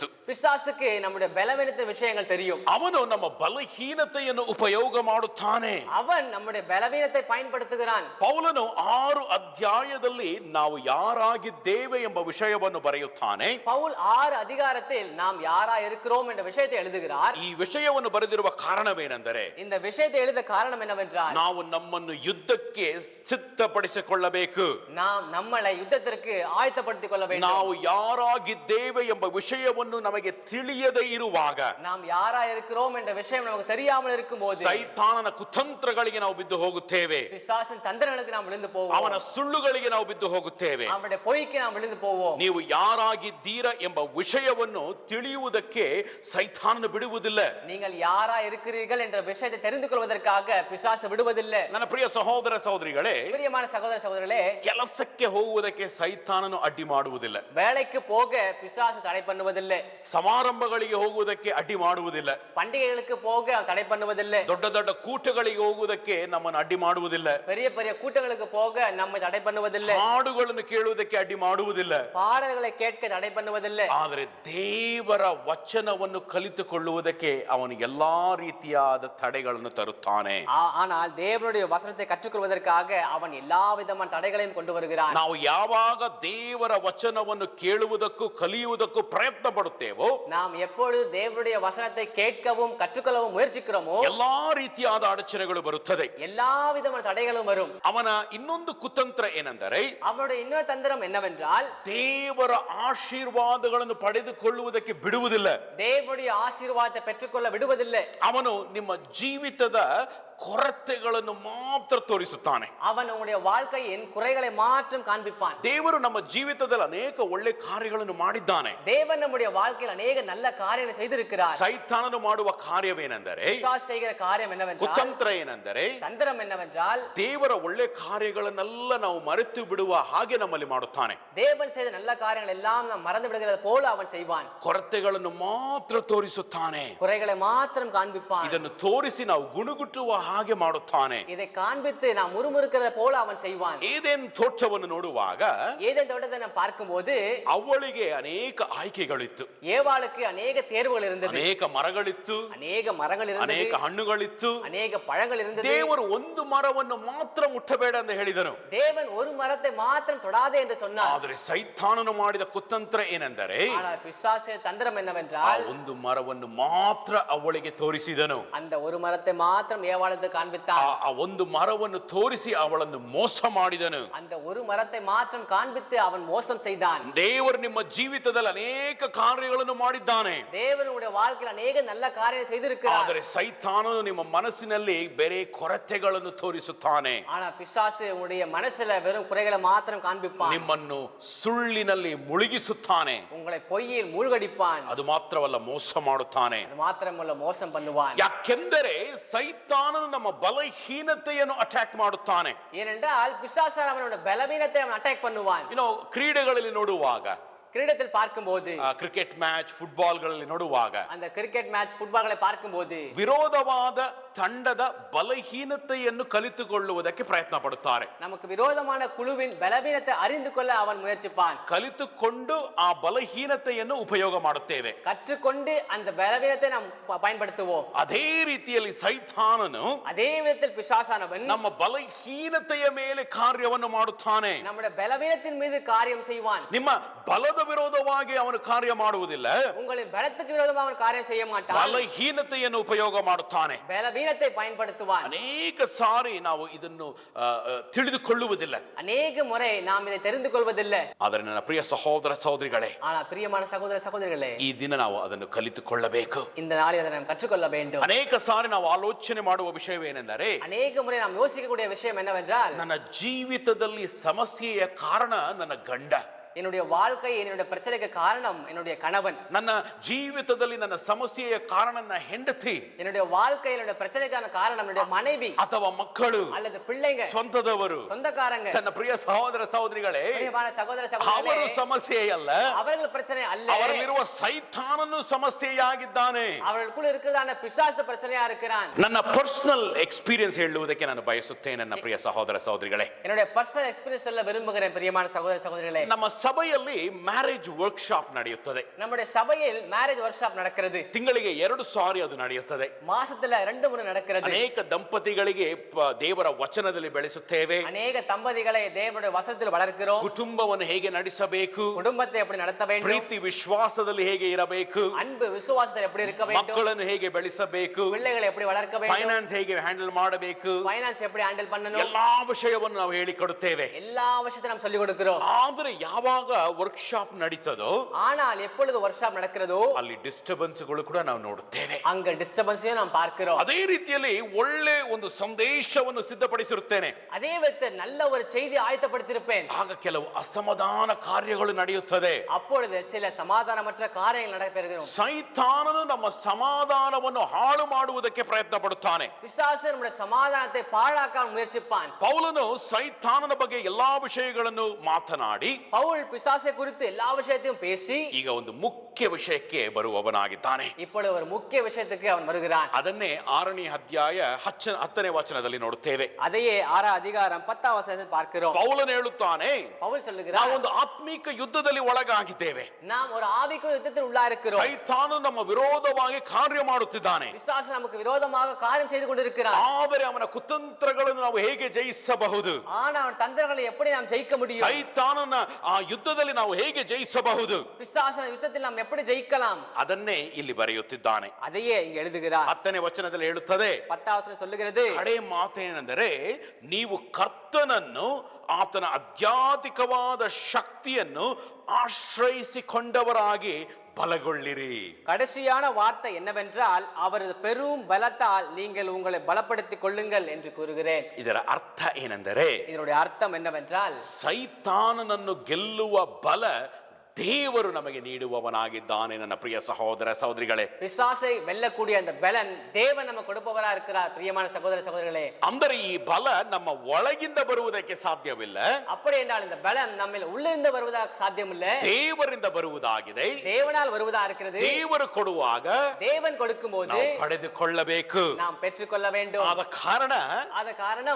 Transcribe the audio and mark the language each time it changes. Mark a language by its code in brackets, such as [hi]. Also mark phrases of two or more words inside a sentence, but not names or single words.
[ta] பிசாசுக்கு நம்முடைய பலவீனத்தின் விஷயங்கள் தெரியும். [kn] ಅವನು ನಮ್ಮ ಬಲಹೀನತೆಯನ್ನು ಉಪಯೋಗ ಮಾಡುತ್ತಾನೆ. [ta] அவன் நம்முடைய பலவீனத்தை பயன்படுத்துகிறான். [kn] ಪೌಲನು 6 ಅಧ್ಯಾಯದಲ್ಲಿ ನಾವು ಯಾರಾಗಿದ್ದೇವೆ ಎಂಬ ವಿಷಯವನ್ನು ಬರೆಯುತ್ತಾನೆ. [ta] பவுல் 6 அதிகாரத்தில் நாம் யாரா இருக்கிறோம் என்ற விஷயத்தை எழுதுகிறார். [kn] ಈ ವಿಷಯವನ್ನು ಬರೆದಿರುವ ಕಾರಣವೇನೆಂದರೆ, [ta] இந்த விஷயத்தை எழுத காரணம் என்னவென்றால், [kn] ನಾವು ನಮ್ಮನ್ನು ಯುದ್ಧಕ್ಕೆ ಸಿದ್ಧಪಡಿಸಿಕೊಳ್ಳಬೇಕು. [ta] நாம் நம்மளை யுத்தத்திற்கு ஆயத்தப்படுத்திக் கொள்ள வேண்டும். [kn] ನಾವು ಯಾರಾಗಿದ್ದೇವೆ ಎಂಬ ವಿಷಯವನ್ನು ನಮಗೆ ತಿಳಿಯದೇ ಇರುವಾಗ, [ta] நாம் யாரா இருக்கிறோம் என்ற விஷயம் நமக்கு தெரியாமல் இருக்கும்போது, [kn] ಸೈತಾನನ ಕುತಂತ್ರಗಳಿಗೆ ನಾವು ಬಿದ್ದು ಹೋಗುತ್ತೇವೆ. [ta] பிசாசின் தந்திரங்களுக்கு நாம் விழுந்து போவோம். [kn] ಅವನ ಸುಳ್ಳುಗಳಿಗೆ ನಾವು ಬಿದ್ದು ಹೋಗುತ್ತೇವೆ. [ta] அவனுடைய பொய்க்கு நாம் விழுந்து போவோம். [kn] ನೀವು ಯಾರಾಗಿದ್ದೀರಾ ಎಂಬ ವಿಷಯವನ್ನು ತಿಳಿಯುವುದಕ್ಕೆ ಸೈತಾನನು ಬಿಡುವುದಿಲ್ಲ. [ta] நீங்கள் யாரா இருக்கிறீர்கள் என்ற விஷயத்தை தெரிந்து கொள்வதற்காக பிசாசு விடுவதில்லை. [kn] ನನ್ನ ಪ್ರಿಯ ಸಹೋದರ ಸಹೋದರಿಗಳೇ, [ta] பிரியமான சகோதர சகோதரர்களே, [kn] ಕೆಲಸಕ್ಕೆ ಹೋಗುವುದಕ್ಕೆ ಸೈತಾನನು ಅಡ್ಡಿ ಮಾಡುವುದಿಲ್ಲ. [ta] வேலைக்கு போக பிசாசு தடை பண்ணுவதில்லை. [kn] ಸಮಾರಂಭಗಳಿಗೆ ಹೋಗುವುದಕ್ಕೆ ಅಡ್ಡಿ ಮಾಡುವುದಿಲ್ಲ. [ta] பண்டிகைகளுக்கு போக அவன் தடை பண்ணுவதில்லை. [kn] ದೊಡ್ಡ ದೊಡ್ಡ ಕೂಟಗಳಿಗೆ ಹೋಗುವುದಕ್ಕೆ ನಮ್ಮನ್ನು ಅಡ್ಡಿ ಮಾಡುವುದಿಲ್ಲ. [ta] பெரிய பெரிய கூட்டங்களுக்கு போக நம்மை தடை பண்ணுவதில்லை. [kn] ಹಾಡುಗಳನ್ನು ಕೇಳುವುದಕ್ಕೆ ಅಡ್ಡಿ ಮಾಡುವುದಿಲ್ಲ. [ta] பாடல்களை கேட்க தடை பண்ணுவதில்லை. [kn] ಆದರೆ ದೇವರ ವಚನವನ್ನು ಕಲಿತುಕೊಳ್ಳುವುದಕ್ಕೆ ಅವನು ಎಲ್ಲಾ ರೀತಿಯಾದ ತಡೆಗಳನ್ನು ತರುತ್ತಾನೆ. [ta] ஆனால் தேவனுடைய வசனத்தை கற்றுக்கொள்வதற்காக அவன் எல்லா விதமான தடைகளையும் கொண்டு வருகிறான். [kn] ನಾವು ಯಾವಾಗ ದೇವರ ವಚನವನ್ನು ಕೇಳುವುದಕ್ಕೂ ಕಲಿಯುವುದಕ್ಕೂ ಪ್ರಯತ್ನ ಪಡುತ್ತೇವೋ, [ta] நாம் எப்பொழுது தேவனுடைய வசனத்தை கேட்கவும் கற்றுக்கொள்ளவும் முயற்சிக்கிறோமோ, [kn] ಎಲ್ಲಾ ರೀತಿಯಾದ ಅಡಚಣೆಗಳು ಬರುತ್ತದೆ. [ta] எல்லா விதமான தடைகளும் வரும். [kn] ಅವನ ಇನ್ನೊಂದು ಕುತಂತ್ರ ಏನೆಂದರೆ, [ta] அவனுடைய இன்னொரு தந்திரம் என்னவென்றால், [kn] ದೇವರ ಆಶೀರ್ವಾದಗಳನ್ನು ಪಡೆದುಕೊಳ್ಳುವುದಕ್ಕೆ ಬಿಡುವುದಿಲ್ಲ. [ta] தேவனுடைய ஆசீர்வாதத்தை பெற்றுக்கொள்ள விடுவதில்லை. [kn] ಅವನು ನಿಮ್ಮ ಜೀವಿತದ ಕೊರತೆಗಳನ್ನು ಮಾತ್ರ ತೋರಿಸುತ್ತಾನೆ. [ta] அவன் உங்களுடைய வாழ்க்கையின் குறைகளை மாற்றம் காண்பிப்பான். [kn] ದೇವರು ನಮ್ಮ ಜೀವಿತದಲ್ಲಿ ಅನೇಕ ಒಳ್ಳೆ ಕಾರ್ಯಗಳನ್ನು ಮಾಡಿದ್ದಾನೆ. [ta] தேவன் நம்முடைய வாழ்க்கையில் அநேக நல்ல காரியங்களை செய்திருக்கிறார். [kn] ಸೈತಾನನು ಮಾಡುವ ಕಾರ್ಯವೇನೆಂದರೆ, [ta] பிசாசு செய்கிற காரியம் என்னவென்றால், [kn] ಕುತಂತ್ರ ಏನೆಂದರೆ, [ta] தந்திரம் என்னவென்றால், [kn] ದೇವರ ಒಳ್ಳೆ ಕಾರ್ಯಗಳನ್ನೆಲ್ಲ ನಾವು ಮರೆತು ಬಿಡುವ ಹಾಗೆ ನಮ್ಮಲ್ಲಿ ಮಾಡುತ್ತಾನೆ. [ta] தேவன் செய்த நல்ல காரியங்கள் எல்லாம் நாம் மறந்து விடுகிறது போல அவன் செய்வான். [kn] ಕೊರತೆಗಳನ್ನು ಮಾತ್ರ ತೋರಿಸುತ್ತಾನೆ. [ta] குறைகளை மாத்திரம் காண்பிப்பான். [kn] ಇದನ್ನು ತೋರಿಸಿ ನಾವು ಗುಣಗುಟ್ಟುವ ಹಾಗೆ ಮಾಡುತ್ತಾನೆ. [ta] இதை காண்பித்து நாம் முறுமுறுக்கிறது போல அவன் செய்வான். [kn] ಏದೇನ್ ತೋಟವನ್ನು ನೋಡುವಾಗ [ta] ஏதேன் தோட்டத்தை நாம் பார்க்கும்போது [kn] ಅವಳಿಗೆ ಅನೇಕ ಆಯ್ಕೆಗಳಿತ್ತು. [ta] ஏவாளுக்கு அநேக தேர்வுகள் இருந்தது. [kn] ಅನೇಕ ಮರಗಳಿತ್ತು, [ta] அநேக மரங்கள் இருந்தது. [kn] ಅನೇಕ ಹಣ್ಣುಗಳಿತ್ತು. [ta] அநேக பழங்கள் இருந்தது. [kn] ದೇವರು ಒಂದು ಮರವನ್ನು ಮಾತ್ರ ಮುಟ್ಟಬೇಡ ಎಂದು ಹೇಳಿದನು. [ta] தேவன் ஒரு மரத்தை மாத்திரம் தொடாதே என்று சொன்னார். [kn] ಆದರೆ ಸೈತಾನನು ಮಾಡಿದ ಕುತಂತ್ರ ಏನೆಂದರೆ, [ta] ஆனால் பிசாசு தந்திரம் [kn] ಆ [ta] என்னவென்றால், [kn] ಒಂದು ಮರವನ್ನು ಮಾತ್ರ ಅವಳಿಗೆ ತೋರಿಸಿದನು. [ta] அந்த ஒரு மரத்தை மாத்திரம் ஏவாளுக்கு காண்பித்தான். [kn] ಆ ಒಂದು ಮರವನ್ನು ತೋರಿಸಿ ಅವಳನ್ನು ಮೋಸ ಮಾಡಿದನು. [ta] அந்த ஒரு மரத்தை மாத்திரம் காண்பித்து அவன் மோசம் செய்தான். [kn] ದೇವರು ನಿಮ್ಮ ಜೀವಿತದಲ್ಲಿ ಅನೇಕ ಕಾರ್ಯಗಳನ್ನು ಮಾಡಿದ್ದಾನೆ. [ta] தேவனுடைய வாழ்க்கையில் அநேக நல்ல காரியங்களை செய்திருக்கிறார். [kn] ಆದರೆ ಸೈತಾನನು ನಿಮ್ಮ ಮನಸ್ಸಿನಲ್ಲಿ ಬೇರೆ ಕೊರತೆಗಳನ್ನು ತೋರಿಸುತ್ತಾನೆ. [ta] ஆனா பிசாசு உங்களுடைய மனசுல வெறும் குறைகளை மாத்திரம் காண்பிப்பான். [kn] ನಿಮ್ಮನ್ನು ಸುಳ್ಳಿನಲ್ಲಿ ಮುಳುಗಿಸುತ್ತಾನೆ. [ta] உங்களை பொய்யில் மூழ்கடிப்பான். [kn] ಅದು ಮಾತ್ರವಲ್ಲ, ಮೋಸ ಮಾಡುತ್ತಾನೆ. [ta] அது மாத்திரமல்ல, மோசம் பண்ணுவான். [kn] ಯಾಕೆಂದರೆ ಸೈತಾನನು ನಮ್ಮ ಬಲಹೀನತೆಯನ್ನು ಅಟ್ಯಾಕ್ ಮಾಡುತ್ತಾನೆ. [ta] ஏனென்றால் பிசாசு அவனோட பலவீனத்தை அவன் அட்டாக் பண்ணுவான். [kn] ಕ್ರೀಡೆಗಳಲ್ಲಿ ನೋಡುವಾಗ, [ta] கிரீடத்தில் பார்க்கும்போது, [en] cricket match, [kn] ಫುಟ್ಬಾಲ್ಗಳಲ್ಲಿ ನೋಡುವಾಗ, [ta] அந்த [en] cricket match [ta] ஃபுட்பால்களை பார்க்கும்போது [kn] ವಿರೋಧವಾದ ತಂಡದ ಬಲಹೀನತೆಯನ್ನು ಕಲಿತುಕೊಳ್ಳುವುದಕ್ಕೆ ಪ್ರಯತ್ನ ಪಡುತ್ತಾರೆ. [ta] நமக்கு விரோதமான குழுவின் பலவீனத்தை அறிந்து கொள்ள அவன் முயற்சிப்பான். [kn] ಕಲಿತುಕೊಂಡು ಆ ಬಲಹೀನತೆಯನ್ನು ಉಪಯೋಗ ಮಾಡುತ್ತೇವೆ. [ta] கற்றுக்கொண்டு அந்த பலவீனத்தை நாம் பயன்படுத்துவோம். [kn] ಅದೇ ರೀತಿಯಲ್ಲಿ ಸೈತಾನನು [ta] அதே விதத்தில் பிசாசானவன் [kn] ನಮ್ಮ ಬಲಹೀನತೆಯ ಮೇಲೆ ಕಾರ್ಯವನ್ನು ಮಾಡುತ್ತಾನೆ. [ta] நம்முடைய பலவீனத்தின் மீது காரியம் செய்வான். [kn] ನಿಮ್ಮ ಬಲದ ಬಲದ ವಿರೋಧವಾಗಿ ಅವನು ಕಾರ್ಯ ಮಾಡುವುದಿಲ್ಲ, [ta] உங்களின் பலத்துக்கு விரோதமாக அவன் காரியம் செய்ய மாட்டான், [kn] ಬಲಹೀನತೆಯನ್ನು ಉಪಯೋಗ ಮಾಡುತ್ತಾನೆ. [ta] பலவீனத்தை பயன்படுத்துவான். [kn] ಅನೇಕ ಸಾರಿ ನಾವು ಇದನ್ನು ತಿಳಿದುಕೊಳ್ಳುವುದಿಲ್ಲ, [ta] அநேக முறை நாம் இதை தெரிந்து கொள்வதில்லை. [kn] ಆದರೆ ನನ್ನ ಪ್ರಿಯ ಸಹೋದರ ಸಹೋದರಿಗಳೇ, [ta] ஆனா பிரியமான சகோதர சகோதரிகளே, [kn] ಈ ದಿನ ನಾವು ಅದನ್ನು ಕಲಿತುಕೊಳ್ಳಬೇಕು. [ta] இந்த நாளில் அதை நாம் கற்றுக்கொள்ள வேண்டும். [kn] ಅನೇಕ ಸಾರಿ ನಾವು ಆಲೋಚನೆ ಮಾಡುವ ವಿಷಯವೇನೆಂದರೆ, [ta] அநேக முறை நாம் யோசிக்கக்கூடிய விஷயம் என்னவென்றால், [kn] ನನ್ನ ಜೀವಿತದಲ್ಲಿ ಸಮಸ್ಯೆಯ ಕಾರಣ ನನ್ನ ಗಂಡ, [ta] என்னுடைய வாழ்க்கை என்னுடைய பிரச்சனைக்கு காரணம் என்னுடைய கணவன், [kn] ನನ್ನ ಜೀವಿತದಲ್ಲಿ ನನ್ನ ಸಮಸ್ಯೆಯ ಕಾರಣ ನನ್ನ ಹೆಂಡತಿ, [ta] என்னுடைய வாழ்க்கை என்னுடைய பிரச்சனைக்கான காரணம் என்னுடைய மனைவி [kn] ಅಥವಾ ಮಕ್ಕಳು [ta] அல்லது பிள்ளைங்க, [kn] ಸ್ವಂತದವರು. [ta] சொந்தக்காரங்க. [kn] ನನ್ನ ಪ್ರಿಯ ಸಹೋದರ ಸಹೋದರಿಗಳೇ, [ta] பிரியமான சகோதர [kn] ಅವರು [ta] சகோதரிகளே, [kn] ಸಮಸ್ಯೆಯಲ್ಲ, [ta] அவர்கள் பிரச்சனை அல்ல, [kn] ಅವರಲ್ಲಿರುವ ಸೈತಾನನು ಸಮಸ್ಯೆಯಾಗಿದ್ದಾನೆ. [ta] அவர்களுக்குள்ள இருக்கிறதான பிசாசு பிரச்சனையா இருக்கிறான். [kn] ನನ್ನ [en] personal experience [kn] ಹೇಳುವುದಕ್ಕೆ ನಾನು ಬಯಸುತ್ತೇನೆ ನನ್ನ ಪ್ರಿಯ ಸಹೋದರ ಸಹೋದರಿಗಳೇ. [ta] என்னுடைய [en] personal experience [ta] சொல்ல விரும்புகிறேன் பிரியமான சகோதர சகோதரிகளே. [kn] ನಮ್ಮ ಸಭೆಯಲ್ಲಿ [en] marriage workshop [kn] ನಡೆಯುತ್ತದೆ. [ta] நம்முடைய சபையில் [en] marriage workshop [ta] நடக்கிறது. [kn] ತಿಂಗಳಿಗೆ 2 ಸಾರಿ ಅದು ನಡೆಯುತ್ತದೆ. [ta] மாசத்துல 2 முறை நடக்கிறது. [kn] ಅನೇಕ ದಂಪತಿಗಳಿಗೆ ದೇವರ ವಚನದಲ್ಲಿ ಬೆಳೆಸುತ್ತೇವೆ. [ta] அநேக தம்பதிகளை தேவனுடைய வசனத்தில் வளர்க்கிறோம். [kn] ಕುಟುಂಬವನ್ನು ಹೇಗೆ ನಡೆಸಬೇಕು, [ta] குடும்பத்தை எப்படி நடத்த வேண்டும், [kn] ಪ್ರೀತಿ ವಿಶ್ವಾಸದಲ್ಲಿ ಹೇಗೆ ಇರಬೇಕು, [ta] அன்பு விசுவாசத்தில் எப்படி இருக்க வேண்டும், [kn] ಮಕ್ಕಳನ್ನು ಹೇಗೆ ಬೆಳೆಸಬೇಕು, [ta] பிள்ளைகளை எப்படி வளர்க்க வேண்டும், [kn] ಫೈನಾನ್ಸ್ ಹೇಗೆ ಹ್ಯಾಂಡಲ್ ಮಾಡಬೇಕು, [ta] ಫೈನಾನ್ಸ್ எப்படி ಹ್ಯಾಂಡಲ್ பண்ணணும், [kn] ಎಲ್ಲಾ ವಿಷಯವನ್ನು ನಾವು ಹೇಳಿಕೊಡುತ್ತೇವೆ. [ta] எல்லா விஷயத்தையும் நாம் சொல்லிக் கொடுக்கிறோம். [kn] ಆದ್ರೆ ಯಾವಾಗ ವರ್ಕ್ಶಾಪ್ ನಡೀತದೋ, [ta] ஆனால் எப்பொழுது வொர்க்ஷாப் நடக்கிறதோ [kn] ಅಲ್ಲಿ ಡಿಸ್ಟರ್ಬೆನ್ಸ್ಗಳು ಕೂಡ ನಾವು ನೋಡುತ್ತೇವೆ. [ta] அங்க டிஸ்டர்பன்ஸையும் நாம் பார்க்கிறோம். [kn] ಅದೇ ರೀತಿಯಲ್ಲಿ ಒಳ್ಳೆ ಒಂದು ಸಂದೇಶವನ್ನು ಸಿದ್ಧಪಡಿಸಿರುತ್ತೇನೆ, [ta] அதே விதத்தில் நல்ல ஒரு செய்தி ஆயத்தப்படுத்தியிருப்பேன். [kn] ಆಗ ಕೆಲವು ಅಸಮಾಧಾನ ಕಾರ್ಯಗಳು ನಡೆಯುತ್ತದೆ. [ta] அப்பொழுது சில சமாதானமற்ற காரியங்கள் நடைபெறுகிறோம். [kn] ಸೈತಾನನು ನಮ್ಮ ಸಮಾಧಾನವನ್ನು ಹಾಳು ಮಾಡುವುದಕ್ಕೆ ಪ್ರಯತ್ನ ಪಡುತ್ತಾನೆ. [ta] பிசாசு நம்முடைய சமாதானத்தை பாழாக்க முயற்சிப்பான். [kn] ಪೌಲನು ಸೈತಾನನ ಬಗ್ಗೆ ಎಲ್ಲಾ ವಿಷಯಗಳನ್ನು ಮಾತನಾಡಿ [ta] பவுல் பிசாசை குறித்து எல்லா விஷயத்தையும் பேசி [kn] ಈಗ ಒಂದು ಮುಖ್ಯ ವಿಷಯಕ್ಕೆ ಬರುವವನಾಗಿದ್ದಾನೆ. [ta] இப்பொழுது ஒரு முக்கிய விஷயத்துக்கு அவன் வருகிறான். [kn] ಅದನ್ನೇ 6ನೇ ಅಧ್ಯಾಯ 10ನೇ ವಚನದಲ್ಲಿ ನೋಡುತ್ತೇವೆ. [ta] அதையே 6 அதிகாரம் 10 வசனத்தில் பார்க்கிறோம். [kn] ಪೌಲನು ಹೇಳುತ್ತಾನೆ, [ta] பவுல் சொல்லுகிறார், [kn] ನಾವು ಒಂದು ಆತ್ಮೀಕ ಯುದ್ಧದಲ್ಲಿ ಒಳಗಾಗಿದ್ದೇವೆ. [ta] நாம் ஒரு ஆவிக்குரிய யுத்தத்தில் உள்ளா இருக்கிறோம். [kn] ಸೈತಾನನು ನಮ್ಮ ವಿರೋಧವಾಗಿ ಕಾರ್ಯ ಮಾಡುತ್ತಿದ್ದಾನೆ. [ta] பிசாசு நமக்கு விரோதமாக காரியம் செய்து கொண்டிருக்கிறான். [kn] ಆದರೆ ಅವನ ಕುತಂತ್ರಗಳನ್ನು ನಾವು ಹೇಗೆ ಜಯಿಸಬಹುದು, [ta] ஆனா அவன் தந்திரங்களை எப்படி நாம் ஜெயிக்க முடியும், [kn] ಸೈತಾನನ ಆ ಯುದ್ಧದಲ್ಲಿ ನಾವು ಹೇಗೆ ಜಯಿಸಬಹುದು, [ta] பிசாசன யுத்தத்தில் நாம் எப்படி ஜெயிக்கலாம், [kn] ಅದನ್ನೇ ಇಲ್ಲಿ ಬರೆಯುತ್ತಿದ್ದಾನೆ. [ta] அதையே இங்க எழுதுகிறார். [kn] 10ನೇ ವಚನದಲ್ಲಿ ಹೇಳುತ್ತದೆ, [ta] 10 வசனம் சொல்லுகிறது, [kn] ಕಡೆ ಮಾತೇನೆಂದರೆ, ನೀವು ಕರ್ತನನ್ನು ಆತನ ಆಧ್ಯಾತ್ಮಿಕವಾದ ಶಕ್ತಿಯನ್ನು ಆಶ್ರಯಿಸಿಕೊಂಡವರಾಗಿ ಬಲಗೊಳ್ಳಿರಿ. [ta] கடைசியான வார்த்தை என்னவென்றால், அவரது பெரும் பலத்தால் நீங்கள் உங்களை பலப்படுத்திக் கொள்ளுங்கள் என்று கூறுகிறேன். [kn] ಇದರ ಅರ್ಥ ಏನೆಂದರೆ, [ta] இதனுடைய அர்த்தம் என்னவென்றால், [kn] ಸೈತಾನನನ್ನು ಗೆಲ್ಲುವ ಬಲ ದೇವರು ನಮಗೆ ನೀಡುವವನಾಗಿದ್ದಾನೆ. ನನ್ನ ಪ್ರಿಯ ಸಹೋದರ ಸಹೋದರಿಗಳೇ, [ta] பிசாசை வெல்லக்கூடிய அந்த பலன் தேவன் நமக்கு கொடுப்பவரா இருக்கிறார். பிரியமான சகோதர சகோதரிகளே, [kn] ಅಂದರೆ ಈ ಬಲ ನಮ್ಮ ಒಳಗಿಂದ ಬರುವುದಕ್ಕೆ ಸಾಧ್ಯವಿಲ್ಲ, [ta] அப்படி என்றால் இந்த பலன் நம்ம உள்ளிருந்து வருவதாக சாத்தியம் இல்லை, [kn] ದೇವರಿಂದ ಬರುವುದಾಗಿದೆ. [ta] தேவனால் வருவதா இருக்கிறது. [kn] ದೇವರು ಕೊಡುವಾಗ [ta] தேவன் கொடுக்கும் போது [kn] ನಾವು ಪಡೆದುಕೊಳ್ಳಬೇಕು. [ta] நாம் பெற்றுக்கொள்ள வேண்டும். [kn] ಆದ ಕಾರಣ ಆದ ಕಾರಣ